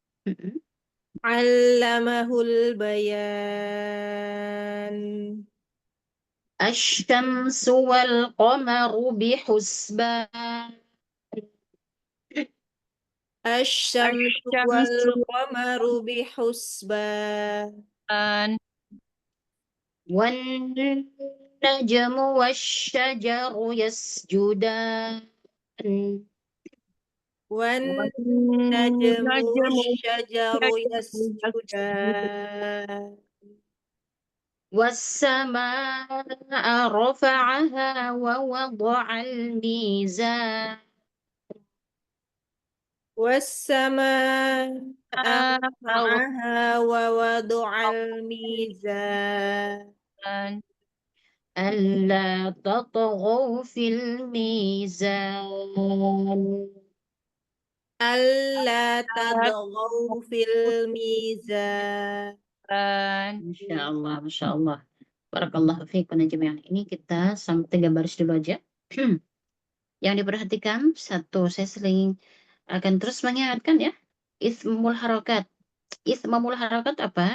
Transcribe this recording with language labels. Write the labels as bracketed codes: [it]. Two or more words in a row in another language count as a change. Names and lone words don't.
[ar] علمه البيان الشمس والقمر بحسبان. الشمس Asy-syamsu والقمر بحسبان والنجم والشجر يسجدان. والنجم والنجم والشجر يسجدان يسجدان والسماء رفعها ووضع الميزان والسماء رفعها ووضع الميزان ألا تطغوا في الميزان ألا تطغوا في الميزان ما شاء الله، ما شاء الله. بارك الله فيكم يا جميعا. [id] Ini kita sampai 3 baris dulu aja. Yang diperhatikan, satu, saya sering akan terus mengingatkan ya, [ar] ismul harokat. Ismul harokat [id] apa?